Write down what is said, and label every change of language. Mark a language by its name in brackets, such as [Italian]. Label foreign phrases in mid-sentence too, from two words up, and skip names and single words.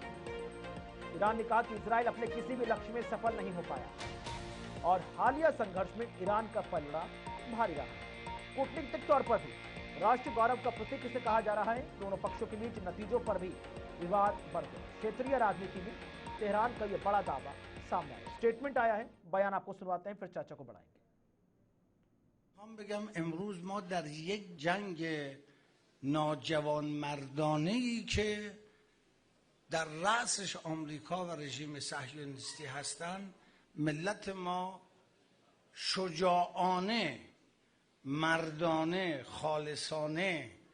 [Hindi] ईरान ने कहा कि इजराइल अपने किसी भी लक्ष्य में सफल नहीं हो पाया, और हालिया संघर्ष में ईरान का पलड़ा भारी रहा। कूटनीतिक तौर पर भी राष्ट्रीय गौरव का प्रतीक इसे कहा जा रहा है। दोनों पक्षों के बीच नतीजों पर भी विवाद बढ़ गया। क्षेत्रीय राजनीति में तेहरान का यह बड़ा दावा सामने आया। स्टेटमेंट आया है, बयान आपको सुनवाते हैं, फिर चर्चा को बढ़ाएंगे। [Persian] हम بگم امروز ما در یک جنگ ناجوان مردانه ای که در رأسش آمریکا و رژیم صهیونیستی هستند، ملت ما شجاعانه، مردانه، خالصانه